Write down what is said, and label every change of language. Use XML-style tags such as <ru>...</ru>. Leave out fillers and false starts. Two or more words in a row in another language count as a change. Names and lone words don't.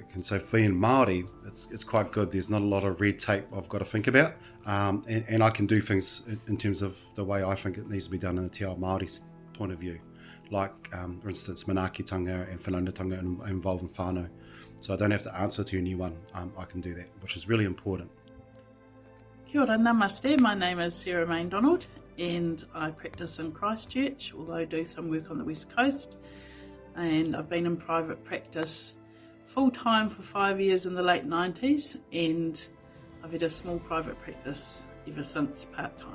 <en>And so for being Maori, it's quite good. There's not a lot of red tape I've got to think about. And I can do things in terms of the way I think it needs to be done in a</en> <mi>Te Ao Māori</mi> <en>point of view. Like, for instance, manaakitanga and whanaungatanga involving whānau. So I don't have to answer to anyone. I can do that, which is really important.</en> <mi>Kia ora, namaste.</mi> <en>My name is Sarah Maindonald and I practice in Christchurch, although I do some work on the West Coast. And I've been in private practice full-time for 5 years in the late 90s, and I've had a small private practice ever since part-time.</en>